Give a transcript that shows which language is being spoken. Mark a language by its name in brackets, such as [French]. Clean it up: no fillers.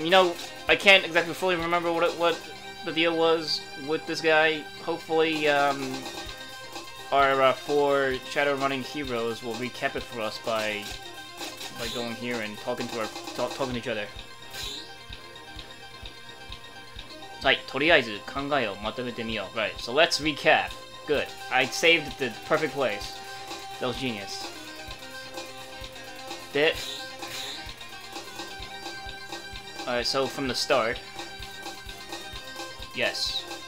[English] You know, I can't exactly fully remember what the deal was with this guy. Hopefully, our 4 Shadowrunning heroes will recap it for us by going here and talking to each other. [Japanese] はい、とりあえず考えをまとめてみよう。 [English] Right, so let's recap. Good. I saved the perfect place. That was genius. で Alright, so from the start. Yes.